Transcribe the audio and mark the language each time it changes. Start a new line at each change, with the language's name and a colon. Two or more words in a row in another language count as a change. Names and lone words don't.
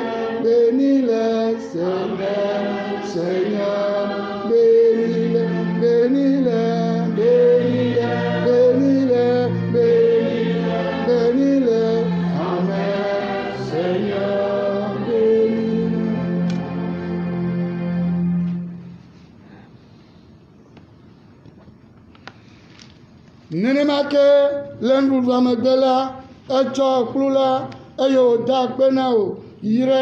French: bénis-le, Seigneur, Seigneur, bénis-le, bénis-le, bénis-le, bénis-le, bénis-le, bénis-le, Amen, Seigneur, bénis-le.
Ewe: Nenema ke le nuɖuɖua megbe la, etsɔ kplu la eye wòda akpe na wo yi ɖe